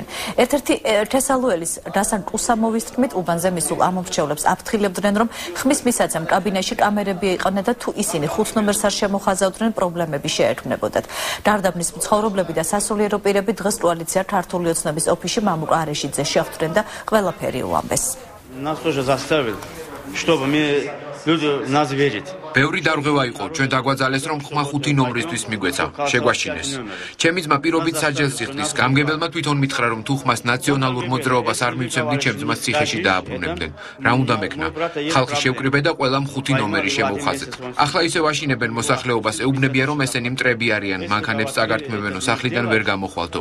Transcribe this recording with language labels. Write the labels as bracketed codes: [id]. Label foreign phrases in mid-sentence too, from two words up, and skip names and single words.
[ka] ერთ-ერთი თესალოელის დასან კუსამოვის თქმით, უბანზე მისულ ამომრჩევლებს აფრთხილებდნენ, რომ ხმის მისაცემ კაბინეტში კამერები იყავნენ და თუ ისინი 5 ნომერს არ შემოხაზავდნენ, პრობლემები შეექმნებოდათ. გარდაბნის მცხოვრებლები და სასულიერო პირები დღეს კოალიცია ქართული ოცნების ოფისში მამუკ არეშიძე შეხვდნენ და ყველაფერი უამბეს. [ru] Нас тоже заставили, чтобы мы люди нас верить. [ka] ბევრი დარღვევა იყო, ჩვენ დაგვაძალეს, რომ ხმა 5 ნომრისთვის მიგვეცა, შეგვაშინეს. ჩემი ძმა პირობით საჯელს იხდის, გამგებელმა თვითონ მითხრა, რომ თუ ხმას ნაციონალურ მოძრაობას არ მივცემდი, ჩემ ძმას ციხეში დააბრუნებდნენ. რა უნდა მექნა? ხალხი შევკრიბე და ყველამ 5 ნომერი შემოვხაზეთ. ახლა ისევ აშინებენ მოსახლეობას, ეუბნებიან, რომ ესენი მტრები არიან, მანქანებს წაგართმევენო, სახლიდან ვერ გამოხვალთო.